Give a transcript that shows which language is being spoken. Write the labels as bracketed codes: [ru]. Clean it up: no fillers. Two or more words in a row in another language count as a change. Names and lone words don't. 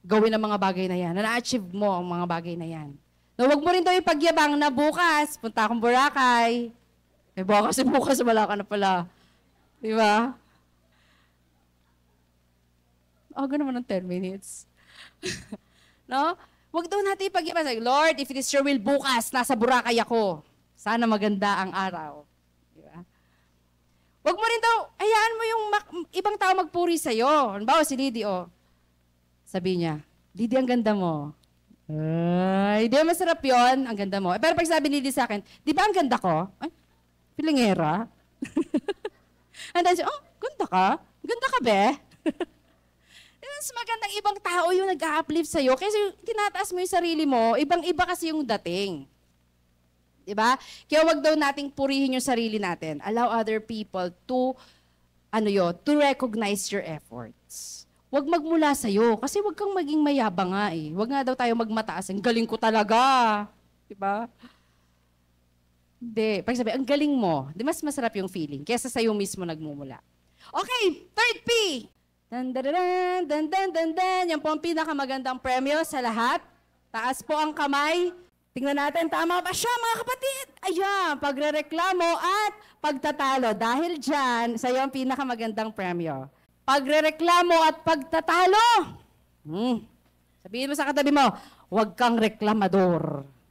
[tl] gawin ang mga bagay na yan, na na-achieve mo ang mga bagay na yan. No, wag mo rin daw ipagyabang na bukas, punta akong Boracay. Eh, bukas wala ka na pala. Di ba? Naman ng 10 minutes. No? Wag daw natin ipagyabang. [en] Lord, if it is your will, [tl] bukas, nasa Boracay ako. Sana maganda ang araw. Di ba? Wag mo rin daw, hayaan mo yung ibang tao magpuri sa'yo. Halimbawa si Liddy, sabi niya, Liddy, ang ganda mo. Ay, di ba masarap yun? Ang ganda mo. Pero pag sabi ni Liddy sa akin, di ba ang ganda ko? Ay, pilingera. And then siya, ganda ka? Ganda ka, be? Mas magandang ibang tao yung nag-a-uplift sa'yo kasi tinataas mo yung sarili mo, ibang-iba kasi yung dating. Diba? Kaya wag daw nating purihin yung sarili natin. [en] Allow other people to, to recognize your efforts. [tl] Wag magmula sa'yo. Kasi wag kang maging mayabang nga eh. Wag nga daw tayo magmataas. Ang galing ko talaga. Diba? Hindi. Pag sabi, ang galing mo, di mas masarap yung feeling kesa sa'yo mismo nagmumula. [en] Okay, third P. Dan, dan, dan, dan, dan, dan, dan. [tl] Yan po ang pinakamagandang premyo sa lahat. Taas po ang kamay. Tingnan natin, tama ba siya mga kapatid? Ayan, pagrereklamo at pagtatalo. Dahil dyan, sa iyo ang pinakamagandang premyo. Pagrereklamo at pagtatalo. Sabihin mo sa katabi mo, huwag kang reklamador.